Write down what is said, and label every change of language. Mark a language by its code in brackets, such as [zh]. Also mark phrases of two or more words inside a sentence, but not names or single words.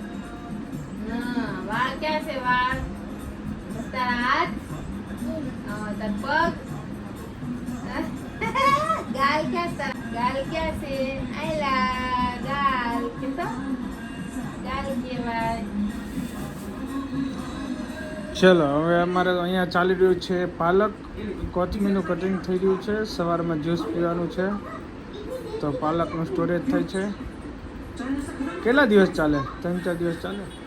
[gu] वाल कैसे वाल तारा हाथ तार पग गाल कैसे आयला गाल कितो गाल केवाय. ચલો હવે અમારે અહીંયા ચાલી રહ્યું છે પાલક કોથમીરનું કટિંગ થઈ રહ્યું છે. સવારમાં જ્યુસ પીવાનું છે તો પાલકનું સ્ટોરેજ થાય છે. કેટલા દિવસ ચાલે? 3-4 દિવસ ચાલે.